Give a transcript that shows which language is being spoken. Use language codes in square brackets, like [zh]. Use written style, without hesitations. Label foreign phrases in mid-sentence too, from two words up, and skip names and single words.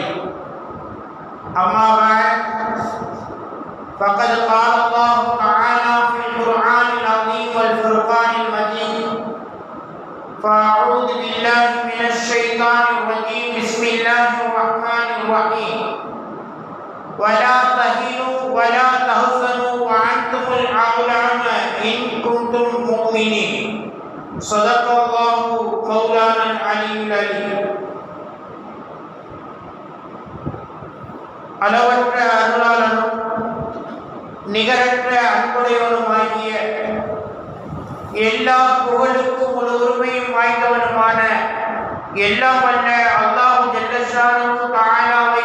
[ar] أما بعد، فقد قال الله تعالى في القرآن العظيم والفرقان المجيد: فأعوذ بالله من الشيطان الرجيم. بسم الله الرحمن الرحيم. ولا تهنوا ولا تحزنوا وأنتم الأعلون إن كنتم مؤمنين. صدق الله مولانا العلي العليم. [ta] அளவற்ற அருளாளனும் நிகரற்ற அன்புடையவனுமாகிய எல்லா புகழுக்கும் ஒரு உரிமையும் வாய்ந்தவனுமான எல்லாம் வல்ல அல்லாஹ் [ar] جل شأنه تعالى